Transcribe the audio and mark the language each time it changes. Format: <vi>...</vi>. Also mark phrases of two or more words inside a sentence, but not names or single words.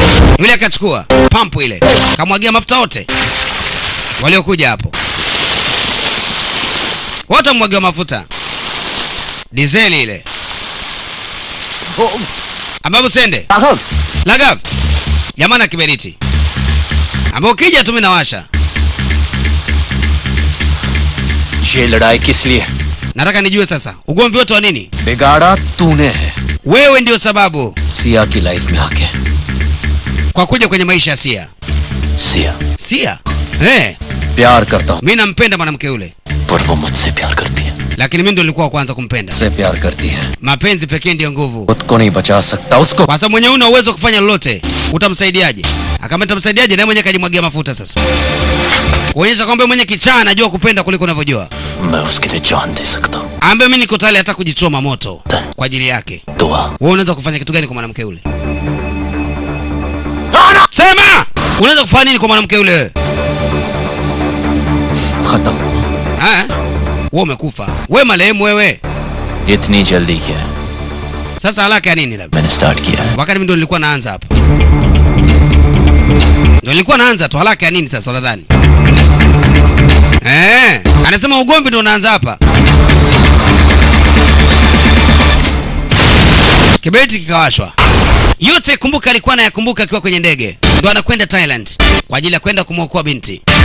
<sw>Yule akachukua pampu ile, kamwagia mafuta wote waliokuja hapo. Wote mwagea mafuta. Dizeli ile. Ababu sende. Lagav. Jamana kiberiti. ambao ukija tu mimi nawasha.</sw> <hi>ये लड़ाई किस लिए?</hi> <sw>Nataka nijue sasa, ugomvi wote wa nini?</sw> <hi>बिगाड़ा तूने है</hi> <sw>Wewe ndio sababu</sw> <hi>सिया की लाइफ में आके।</hi> <sw>kwa kuja kwenye maisha ya Sia.</sw> <hi>सिया</hi> <sw>Sia?</sw> <hi>प्यार करता हूँ</hi> <sw>Mimi nampenda mwanamke yule.</sw> <hi>पर वो मुझसे प्यार करती है।</hi> <sw>Lakini mimi ndio nilikuwa wa kwanza kumpenda.</sw> <hi>से प्यार करती है।</hi> <sw>Mapenzi pekee ndio nguvu.</sw> <hi>खुद को नहीं बचा सकता उसको।</hi> <sw>Kwa sababu mwenye una uwezo kufanya lolote, utamsaidiaje? Akamwambia utamsaidiaje na mwenye kajimwagia mafuta sasa. Kuonyesha kwamba mwenye kichaa anajua kupenda kuliko unavyojua.</sw> <hi>मैं उसके लिए जान दे सकता हूँ।</hi> <sw>Ambe mimi niko tayari hata kujichoma moto kwa ajili yake.</sw> <hi>दुआ।</hi> <sw>Wewe unaweza kufanya kitu gani kwa mwanamke yule? Sema! Unaweza kufanya nini kwa mwanamke yule?</sw> <hi>खत्म।</hi> <sw>Wewe umekufa. Wewe marehemu wewe.</sw> <hi>इतनी जल्दी क्या?</hi> <sw>Sasa haraka ya nini labda?</sw> <hi>मैंने स्टार्ट किया।</hi> <sw>Wakati mimi ndo nilikuwa naanza hapo. Ndio nilikuwa naanza tu, haraka ya nini sasa unadhani? Anasema ugomvi ndio unaanza hapa. Kiberiti kikawashwa. Yote kumbuka alikuwa anayakumbuka akiwa kwenye ndege. Ndio anakwenda Thailand kwa ajili ya kwenda kumwokoa binti.</sw>